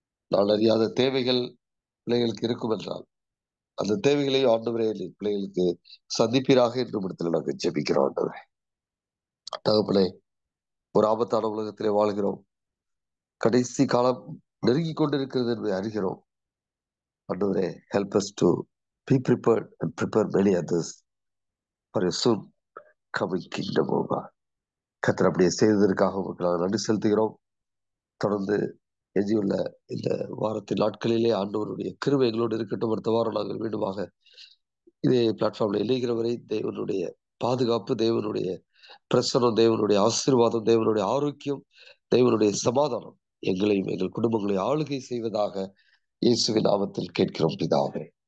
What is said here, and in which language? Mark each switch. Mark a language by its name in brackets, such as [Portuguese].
[Tamil] நான் அறியாத தேவைகள் பிள்ளைகளுக்கு இருக்கும் என்றால் அந்த தேவைகளை ஆண்டவரே நீ பிள்ளைகளுக்கு சந்திப்பீராக என்று இடத்துல நாங்கள் ஜெபிக்கிறோம். ஆண்டவரே தகப்பனே, ஒரு ஆபத்தான உலகத்திலே வாழ்கிறோம். கடைசி காலம் நெருங்கி கொண்டிருக்கிறது என்பதை அறிகிறோம். ஆண்டவரே, [English] help us to be prepared and prepare many others for a soon coming kingdom of God. [Tamil] கர்த்தர் அப்படியே செய்ததற்காக உங்களுக்கு நாங்கள் நன்றி செலுத்துகிறோம். தொடர்ந்து எஞ்சியுள்ள இந்த வாரத்தின் நாட்களிலே ஆண்டவருடைய கிருபை எங்களோடு இருக்கட்டும். அடுத்த வாரம் நாங்கள் மீண்டுமாக இதே பிளாட்ஃபார்ம்ல இணைகிற வரை தேவனுடைய பாதுகாப்பு, தேவனுடைய பிரசனம், தேவனுடைய ஆசீர்வாதம், தேவனுடைய ஆரோக்கியம், தேவனுடைய சமாதானம் எங்களையும் எங்கள் குடும்பங்களை ஆளுகை செய்வதாக இயேசுவின் நாமத்தில் கேட்கிறோம் பிதாவே.